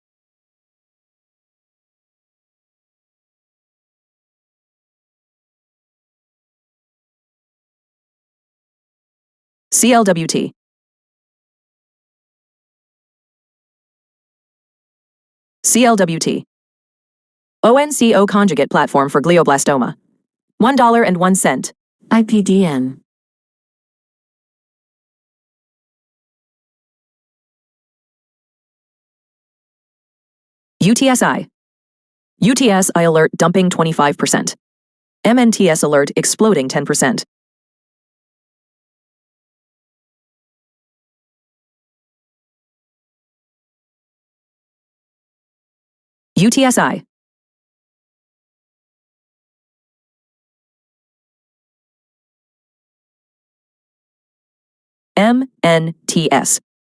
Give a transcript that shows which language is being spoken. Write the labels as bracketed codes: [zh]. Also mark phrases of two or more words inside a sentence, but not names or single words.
[en] CLWT. CLWT. ONCO conjugate platform for glioblastoma. $1.01. IPDN. UTSI. UTSI alert dumping 25%. MNTS alert exploding 10%. UTSI. MNTS.